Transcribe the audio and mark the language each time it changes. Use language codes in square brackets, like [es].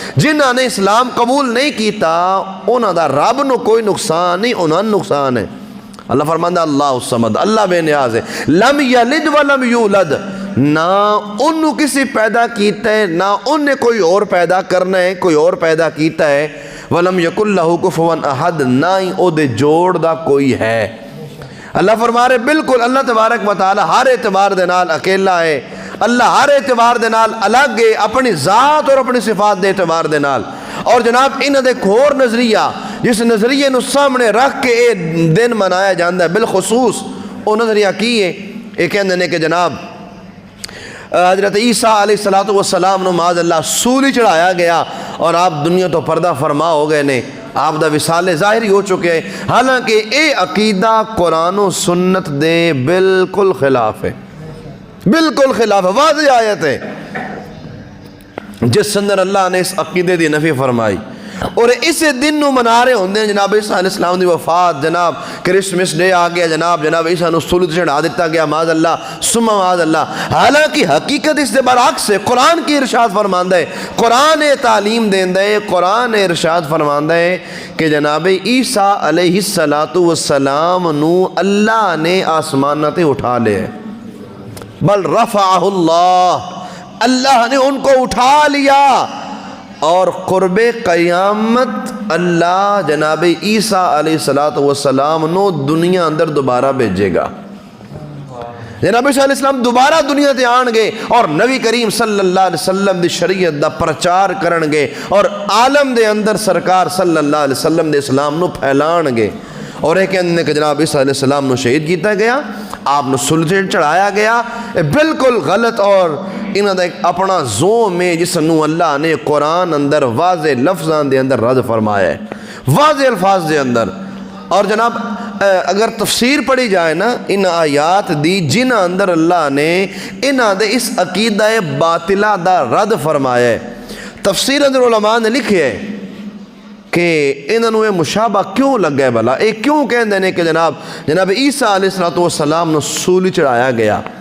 [pa] جنہاں نے اسلام قبول نہیں کیتا انہاں دا رب نو کوئی نقصان نہیں، انہاں نقصان ہے. اللہ فرماندا [ar] اللہ الصمد، [pa] اللہ بے نیاز ہے، [ar] لم یلد ولم یولد، [pa] نہ انہوں کسی پیدا کیتا ہے نہ انہیں کوئی اور پیدا کرنا ہے، کوئی اور پیدا کیتا ہے. [ar] ولم یکن لہ کفوا احد، [pa] نہ ہی او دے جوڑ دا کوئی ہے. اللہ فرما رہے بالکل اللہ تبارک و تعالی ہر اعتبار دے نال اکیلا ہے، اللہ ہر اعتبار دے نال الگ ہے، اپنی ذات اور اپنی صفات دے اعتبار دے نال. اور جناب انہاں دے کھور نظریہ جس نظریے نو سامنے رکھ کے اے دن منایا جاندہ ہے بالخصوص، او نظریہ کی ہے یہ کہندے نے کہ جناب حضرت عیسیٰ علیہ السلام نو معاذ اللہ سولی چڑھایا گیا اور آپ دنیا تو پردہ فرما ہو گئے نے، آپ دا وصال ظاہری ہو چکے ہیں. حالانکہ اے عقیدہ قرآن و سنت دے بالکل خلاف ہے، بالکل خلاف ہے. واضح آیت ہے جس اندر اللہ نے اس عقیدے دی نفی فرمائی. اور اسے دن نو منا رہے ہوندے ہیں جناب عیسیٰ علیہ السلام دی وفات، جناب کرسمس ڈے آ گیا، جناب عیسیٰ نو سولت چڑھا دیتا گیا معاذ اللہ ثم معاذ اللہ. حالانکہ حقیقت اس دے برعکس ہے. قرآن کی ارشاد فرماندہ ہے، قرآن تعلیم دیندہ ہے، قرآن ارشاد فرماندہ ہے کہ جناب عیسیٰ علیہ السلام نو اللہ نے آسمانہ تے اٹھا لے، [ar] بل رفعہ اللہ، [pa] اللہ نے ان کو اٹھا لیا. اور قرب قیامت اللہ جناب عیسیٰ علیہ السلام نو دنیا اندر دوبارہ بھیجے گا. جناب عیسیٰ علیہ السلام دوبارہ دنیا تے آن گے اور نبی کریم صلی اللہ علیہ وسلم دی شریعت دا پرچار کرن گے اور عالم دے اندر سرکار صلی اللہ علیہ وسلم دے اسلام نو پھیلان گے. اور ایک کہنے کہ جناب عیسیٰ علیہ السلام نو شہید کیتا گیا، آپ نو سلطے چڑھایا گیا، بالکل غلط اور انہاں دا ایک اپنا زوم میں جس نو اللہ نے قرآن اندر واضح لفظان دے اندر رد فرمایا ہے، واضح الفاظ دے اندر. اور جناب اگر تفسیر پڑھی جائے نا ان آیات دی جنہاں اندر اللہ نے انہاں دے اس عقیدہ باطلہ دا رد فرمایا ہے، تفسیر اندر علماء نے لکھے ہے کہ انہوں نے مشابہ کیوں لگ گئے بھلا، ایک کیوں کہندے نے کہ جناب عیسیٰ علیہ السلام نے سولی چڑھایا گیا.